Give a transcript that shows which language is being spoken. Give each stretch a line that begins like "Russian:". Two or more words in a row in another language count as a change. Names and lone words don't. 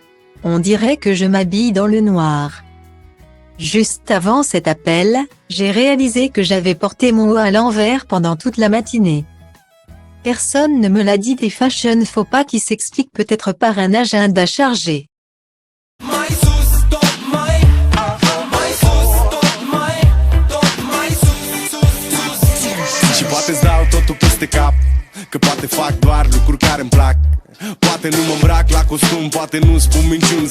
French: On dirait que je m'habille dans le noir. Juste avant cet appel, j'ai réalisé que j'avais porté mon haut à l'envers pendant toute la matinée. Personne ne me l'a dit, des fashion faux pas qui s'expliquent peut-être par un agenda chargé.
Romanian: Și poate-ți dau totul peste cap, că poate fac doar lucruri care-mi plac. Poate nu mă îmbrac la costum, poate nu spun minciuni.